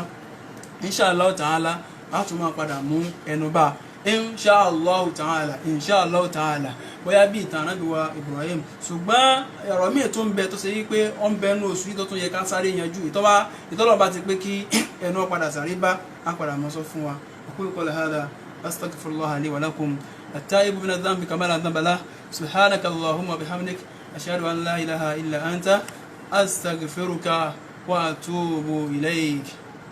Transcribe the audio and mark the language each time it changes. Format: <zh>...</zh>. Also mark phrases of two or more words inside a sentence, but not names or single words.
<ar>إن شاء الله تعالى</ar> <yo>a tún máa padà mú ẹnu bá</yo> <ar>إن شاء الله تعالى</ar> <yo>bóyá bí ìtàn Ànábì wa Ibrahim ṣùgbọ́n ọ̀rọ̀ míì tó ń bẹ tó ṣe yí pé ó ń bẹ nínú oṣù yìí tó tún yẹ ká sáré yanjú ìtọ́lọ́ba ti pé kí ẹnu padà sáré bá á padà mọ́ sọ fún wa</yo> <ar>أقول قولي هذا أستغفر الله لي ولكم التائب من الذنب كما لا ذنب له سبحانك اللهم وبحمدك أشهد أن لا إله إلا أنت أستغفرك وأتوب إليك.</ar>